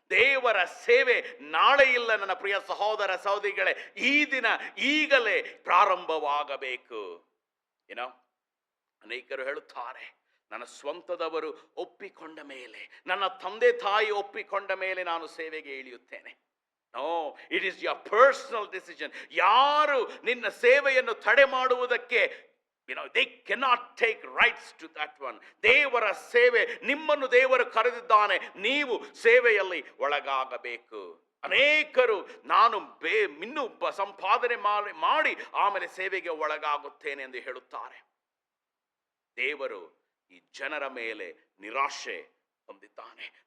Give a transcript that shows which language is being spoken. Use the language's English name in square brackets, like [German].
[Kannada] ದೇವರ ಸೇವೆ ನಾಳೆ ಇಲ್ಲ ನನ್ನ ಪ್ರಿಯ ಸಹೋದರ ಸಹೋದರಿಗಳೇ, ಈ ದಿನ ಈಗಲೇ ಪ್ರಾರಂಭವಾಗಬೇಕು. ಅನೇಕರು ಹೇಳುತ್ತಾರೆ, ನನ್ನ ಸ್ವಂತದವರು ಒಪ್ಪಿಕೊಂಡ ಮೇಲೆ, ನನ್ನ ತಂದೆ ತಾಯಿ ಒಪ್ಪಿಕೊಂಡ ಮೇಲೆ ನಾನು ಸೇವೆಗೆ ಇಳಿಯುತ್ತೇನೆ. [English] No, it is your personal decision. [Kannada] ಯಾರು ನಿನ್ನ ಸೇವೆಯನ್ನು ತಡೆ ಮಾಡುವುದಕ್ಕೆ [English] they cannot take rights to that one. [Kannada] ದೇವರ ಸೇವೆ, ನಿಮ್ಮನ್ನು ದೇವರು ಕರೆದಿದ್ದಾನೆ, ನೀವು ಸೇವೆಯಲ್ಲಿ ಒಳಗಾಗಬೇಕು. ಅನೇಕರು ನಾನು ಇನ್ನೂ ಸಂಪಾದನೆ ಮಾಡಿ ಆಮೇಲೆ ಸೇವೆಗೆ ಒಳಗಾಗುತ್ತೇನೆ ಎಂದು ಹೇಳುತ್ತಾರೆ. ದೇವರು ಈ ಜನರ ಮೇಲೆ ನಿರಾಶೆ ಹೊಂದಿದ್ದಾನೆ.